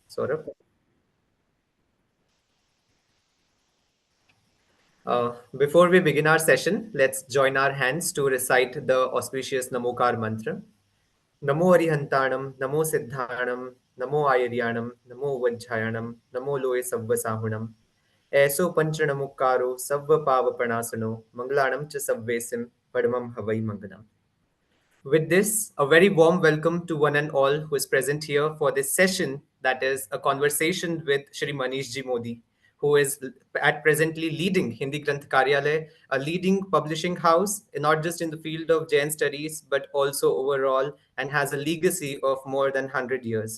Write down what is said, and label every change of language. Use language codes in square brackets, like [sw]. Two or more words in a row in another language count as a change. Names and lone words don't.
[en] Saurabh. Before we begin our session, let's join our hands to recite the auspicious Namokar mantra. [pra] Namo Arihantanam, Namo Siddhanam, Namo Ayaryanam, Namo Vajjayanam, Namo Loe Sabva Sahunam. Eso Panchanamukaro, Sabva Pava Panasano, Manglanam Cha Sabvesim, Padamam Havai Mangalam. [en] With this, a very warm welcome to one and all who is present here for this session, that is a conversation with Shri Manish Modi, who is at presently leading Hindi Granth Karyalay, a leading publishing house, not just in the field of Jain studies, but also overall, and has a legacy of more than 100 years.